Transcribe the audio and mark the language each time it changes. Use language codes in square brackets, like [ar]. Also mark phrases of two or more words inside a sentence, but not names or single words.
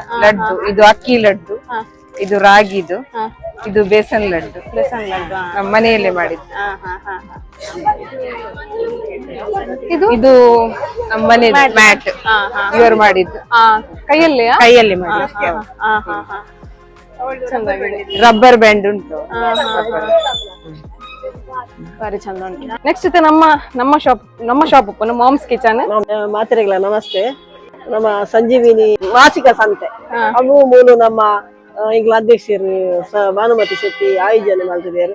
[kn] ಲಡ್ಡು, ಇದು ಅಕ್ಕಿ ಲಡ್ಡು, ಇದು ರಾಗಿದು, ಇದು ಬೇಸನ್ ಲಡ್ಡು. ನಮ್ಮ ಮನೆಯಲ್ಲೇ ಮಾಡಿದ್ದು. ಇದು ನಮ್ಮ ಮನೆ ಮ್ಯಾಟ್ ಇವರು ಮಾಡಿದ್ದು, ಕೈಯಲ್ಲಿ ಮಾಡಿದ್ದು. [en] rubber band ಉಂಟು. [kn] ಬಾರಿ ಚಂದ ಉಂಟು. ನೆಕ್ಸ್ಟ್ ನಮ್ಮ ಶಾಪ್ ಮಾಮ್ಸ್ ಕಿಚನ್ ಮಾತೆರಗ್ಲ. ನಮಸ್ತೆ. ನಮ್ಮ ಸಂಜೀವಿನಿ ಮಾಸಿಕ ಸಂತೆ ಅವು ಮೂಲು ನಮ್ಮ ಈಗಲ ಅಧ್ಯಕ್ಷರು ಭಾನುಮತಿ ಶೆಟ್ಟಿ ಆಯೋಜನೆ ಮಾಡ್ತಿದ್ದಾರೆ.